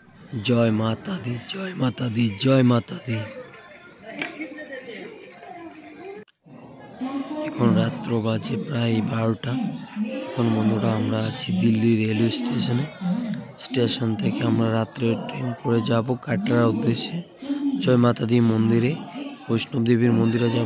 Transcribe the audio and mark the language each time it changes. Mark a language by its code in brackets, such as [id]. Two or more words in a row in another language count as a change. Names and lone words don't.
[hi] जय माता दी, जय माता दी, जय माता दी। [bn] এখন রাত্র বাজে প্রায় 12টা। এখন বন্ধুরা আমরা আছি দিল্লি রেলওয়ে স্টেশন থেকে আমরা রাত্রে ট্রেন করে যাব কাটরার উদ্দেশ্যে [hi] जय माता दी [bn] মন্দিরে, বৈষ্ণব দেবীর মন্দিরে যাব।